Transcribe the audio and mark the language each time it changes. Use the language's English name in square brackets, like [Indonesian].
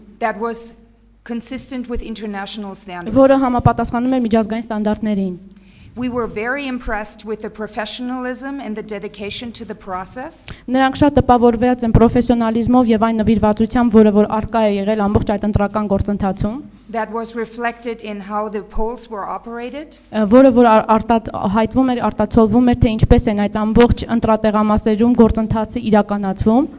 [English] That was consistent with international standards. [Armenian] որը համապատասխանում էր միջազգային ստանդարտներին։ [English] We were very impressed with the professionalism and the dedication to the process. [Armenian] Նրանք շատ տպավորված են պրոֆեսիոնալիզմով եւ այն նվիրվածությամբ, որը որ արկա է եղել ամբողջ այդ ընտրական գործընթացում, [English] That was reflected in how the polls were operated [Armenian] որը որ հայտվում էր, արտացոլվում էր, թե ինչպես են այդ ամբողջ ընտրատեղամասերում գործընթացը իրականացվում,